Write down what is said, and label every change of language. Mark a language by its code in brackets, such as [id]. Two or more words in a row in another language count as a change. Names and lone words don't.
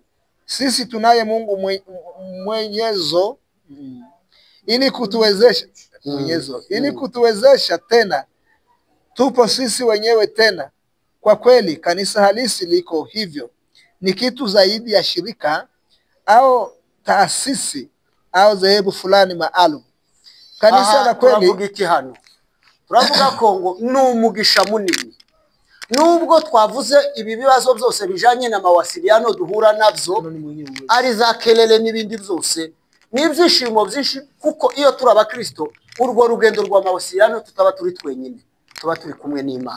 [sw] Sisi tunaye Mungu mwenyezo ili kutuwezesha tena. Tupo sisi wenyewe tena. Kwa kweli kanisa halisi liko hivyo. Ni kitu zaidi ya shirika au taasisi au dhehebu fulani maalum. Kanisa la kweli [rw] turavuga ko ngo ni umugisha munini. Nubwo twavuze ibi bibazo byose bijanye na mawasiliano duhura nabyo, ari za kelele n'ibindi byose, n'ibyishimo byinshi, kuko iyo turi abakristo urwo rugendo rwa mawasiliano tutaba turi twenyine, tuba turi kumwe n'Imana.